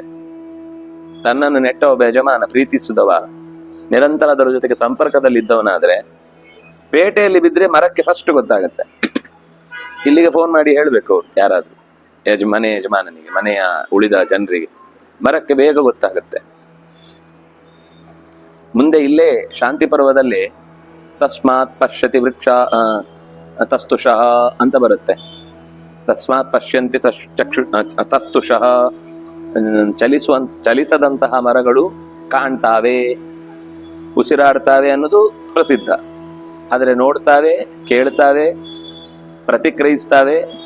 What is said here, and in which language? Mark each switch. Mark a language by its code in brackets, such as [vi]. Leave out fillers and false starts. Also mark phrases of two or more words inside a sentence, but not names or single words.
[kn] ತನ್ನನ್ನು ನೆಟ್ಟ ಒಬ್ಬ ಯಜಮಾನ, ಪ್ರೀತಿಸಿದವ, ನಿರಂತರ ಅದರ ಜೊತೆಗೆ ಸಂಪರ್ಕದಲ್ಲಿ ಇದ್ದವನಾದ್ರೆ ಪೇಟೆಯಲ್ಲಿ ಬಿದ್ರೆ ಮರಕ್ಕೆ ಫಸ್ಟ್ ಗೊತ್ತಾಗತ್ತೆ. ಇಲ್ಲಿಗೆ ಫೋನ್ ಮಾಡಿ ಹೇಳ್ಬೇಕು ಅವ್ರು, ಯಾರಾದ್ರೂ ಯಜಮಾನನಿಗೆ, ಮನೆಯ ಉಳಿದ ಜನರಿಗೆ, ಮರಕ್ಕೆ ಬೇಗ ಗೊತ್ತಾಗತ್ತೆ. ಮುಂದೆ ಇಲ್ಲೇ ಶಾಂತಿ ಪರ್ವದಲ್ಲಿ [sa] ತಸ್ಮಾತ್ ಪಶ್ಯತಿ ವೃಕ್ಷ ತಸ್ತುಷಃ [kn] ಅಂತ ಬರುತ್ತೆ. [sa] ತಸ್ಮಾತ್ ಪಶ್ಯಂತಿ ತಸ್ತುಷಃ, [kn] ಚಲಿಸದಂತಹ ಮರಗಳು ಕಾಣ್ತಾವೆ, ಉಸಿರಾಡ್ತಾವೆ ಅನ್ನೋದು ಪ್ರಸಿದ್ಧ. ಆದ್ರೆ ನೋಡ್ತಾವೆ, ಕೇಳ್ತಾವೆ, ಪ್ರತಿಕ್ರಿಯಿಸ್ತಾವೆ.